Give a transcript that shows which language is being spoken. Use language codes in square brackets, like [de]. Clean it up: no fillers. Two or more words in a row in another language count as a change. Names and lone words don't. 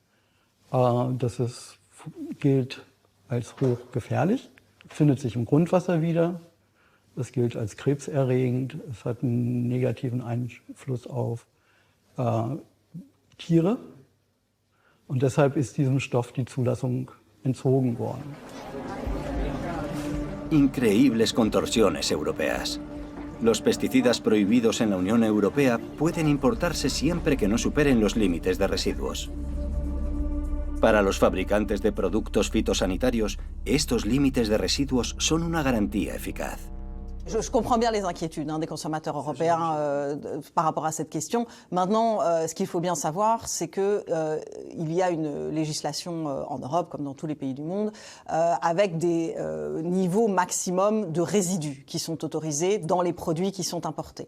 [de] Gilt als hochgefährlich, findet sich im Grundwasser wieder. Es gilt als krebserregend, es hat einen negativen Einfluss auf Tiere. Und deshalb ist diesem Stoff die Zulassung entzogen worden. [es] Increíbles contorsiones europeas. Los pesticidas prohibidos en la Unión Europea pueden importarse siempre que no superen los límites de residuos. Para los fabricantes de productos fitosanitarios, estos límites de residuos son una garantía eficaz. [fr] Je comprends bien les inquiétudes des consommateurs européens par rapport à cette question. Maintenant, ce qu'il faut bien savoir, c'est qu'il y a une législation en Europe, comme dans tous les pays du monde, avec des niveaux maximum de résidus qui sont autorisés dans les produits qui sont importés.